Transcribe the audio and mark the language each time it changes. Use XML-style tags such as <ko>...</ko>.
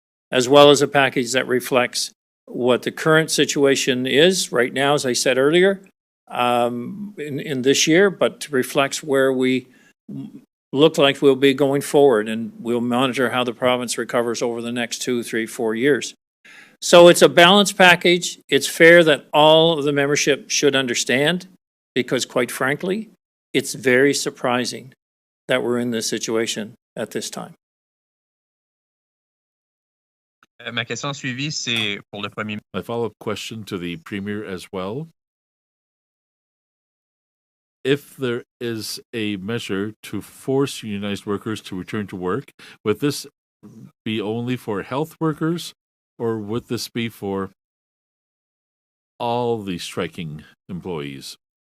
<en>as well as a package that reflects what the current situation is right now, as I said earlier, in this year, but reflects where we look like we'll be going forward, and we'll monitor how the province recovers over the next 2, 3, 4 years. So it's a balanced package. It's fair that all of the membership should understand, because quite frankly, it's very surprising that we're in this situation at this time.</en> <fr>Ma question suivie, c'est pour le premier.</fr> <en>My follow-up question to the Premier as well. If there is a measure to force unionized workers to return to work, would this be only for health workers, or would this be for all the striking employees?</en>